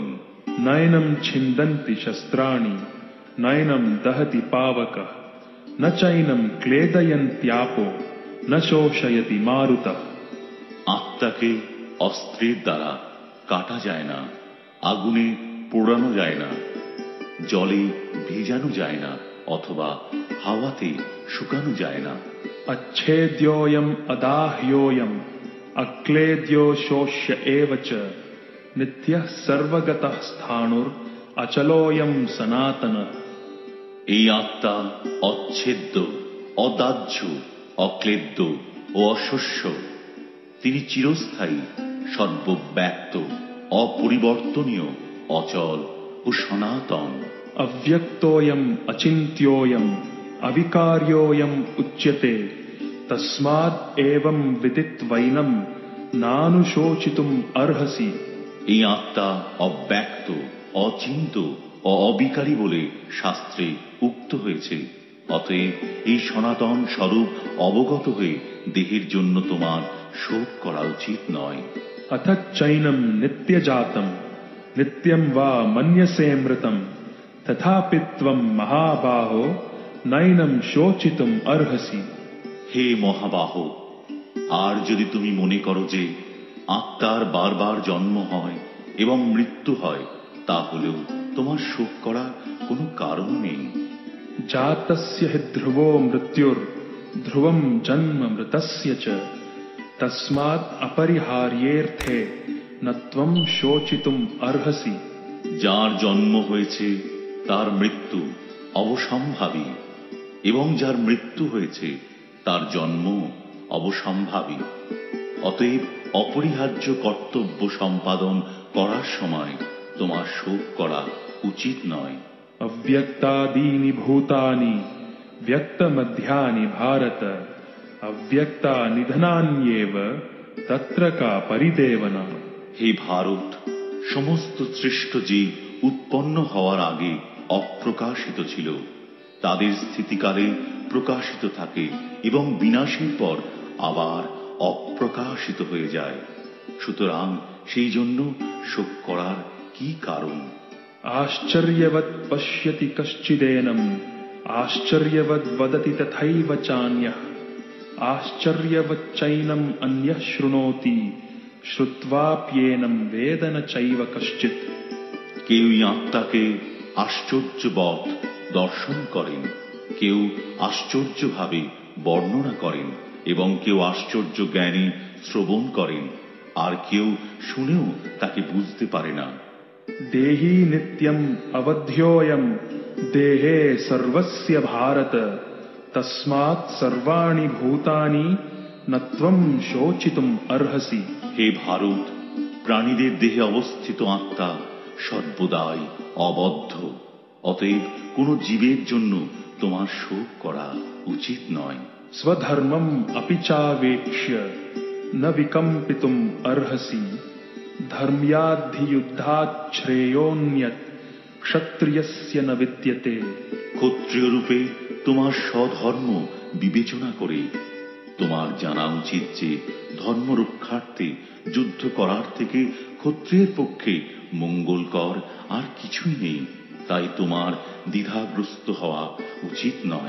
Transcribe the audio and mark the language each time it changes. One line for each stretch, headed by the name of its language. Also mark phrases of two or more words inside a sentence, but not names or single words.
Sanskrit: नैनं छिन्दन्ति शस्त्राणि नैनं दहति पावकः न चैनं क्लेदयन्त्यापो न शोषयति मारुतः।
Bangla: আত্মাকে অস্ত্রের দ্বারা কাটা যায় না, আগুনে পোড়ানো যায় না, জলে ভিজানো যায় না, অথবা হাওয়াতে শুকানো যায় না।
Sanskrit: अच्छेद्योऽयम् अदाह्योऽयम् अक्लेद्यो शोष्य एव च नित्यः सर्वगतः स्थाणुर् अचलोऽयं सनातनः।
Bangla: এই আত্মা অচ্ছেদ্য, অদাহ্য, অক্লেদ্য ও অশস্য। তিনি চিরস্থায়ী, সর্বব্যাপ্ত, অপরিবর্তনীয়, অচল ও সনাতন।
Sanskrit: अव्यक्तोऽयम् अचिन्त्योऽयम् अविकार्योऽयम् उच्यते तस्माद् एवं विदित्वैनं नानुशोचितुम् अर्हसि।
Bangla: এই আত্মা অব্যক্ত, অচিন্ত ও অবিকারী বলে শাস্ত্রে উক্ত হয়েছে। অতএব এই সনাতন স্বরূপ অবগত হয়ে দেহের জন্য তোমার শোক করা উচিত নয়।
Sanskrit: अथ चैनं नित्यजातं नित्यं वा मन्यसे मृतं तथापि त्वं महाबाहो नैनं शोचितुम् अर्हसि।
Bangla: হে মহাবাহ, আর যদি তুমি মনে করো যে আত্মার বারবার জন্ম হয় এবং মৃত্যু হয়, তাহলেও তোমার শোক করার কোনো কারণ নেই।
Sanskrit: जातस्य हि ध्रुवो मृत्युर् ध्रुवं जन्म मृतस्य च तस्माद् अपरिहार्येऽर्थे न त्वं शोचितुम् अर्हसि।
Bangla: যার জন্ম হয়েছে তার মৃত্যু অবসম্ভাবী, এবং যার মৃত্যু হয়েছে তার জন্ম অবসম্ভাবী। অতএব অপরিহার্য কর্তব্য সম্পাদন করার সময় তোমার শোক করা উচিত নয়।
Sanskrit: अव्यक्तादीनि भूतानि व्यक्तमध्यानि भारत अव्यक्ता निधनान्येव तत्र का परिदेवना।
Bangla: হে ভারত, সমস্ত সৃষ্ট জীব উৎপন্ন হওয়ার আগে অপ্রকাশিত ছিল, তাদের স্থিতিকালে প্রকাশিত থাকে এবং বিনাশের পর আবার অপ্রকাশিত হয়ে যায়। সুতরাং সেই জন্য শোক করার কি কারণ?
Sanskrit: आश्चर्यवत् पश्यति कश्चिदेनम् आश्चर्यवद् वदति तथैव चान्यः आश्चर्यवच्चैनम् अन्यः शृणोति श्रुत्वाप्येनं वेद न चैव कश्चित्।
Bangla: কেউই আত্মাকে আশ্চর্যবৎ দর্শন করেন, কেউ আশ্চর্যভাবে বর্ণনা করেন এবং কেউ আশ্চর্য জ্ঞানী শ্রবণ করেন, আর কেউ শুনেও তাকে বুঝতে পারে না।
Sanskrit: देही नित्यम अवध्योयम देहे सर्वस्य भारत तस्मात् सर्वाणि भूतानि नत्वं शोचितुम अर्हसि।
Bangla: হে ভারত, প্রাণীদের দেহে অবস্থিত আত্মা সর্বদাই অবদ্ধ, অতএব কোন জীবের জন্য তোমার শোক করা উচিত নয়।
Sanskrit: स्वधर्मम अपि चावेक्ष्य न विकम्पितुम अर्हसि धर्म्याद्धि युद्धात् श्रेयोन्यत् क्षत्रियस्य न विद्यते।
Bangla: ক্ষত্রিয় রূপে তোমার স্বধর্ম বিবেচনা করে তোমার জানা উচিত যে ধর্ম রক্ষার্থে যুদ্ধ করার থেকে ক্ষত্রিয়ের পক্ষে মঙ্গলকর আর কিছুই নেই, তাই তোমার দ্বিধাগ্রস্ত হওয়া উচিত নয়।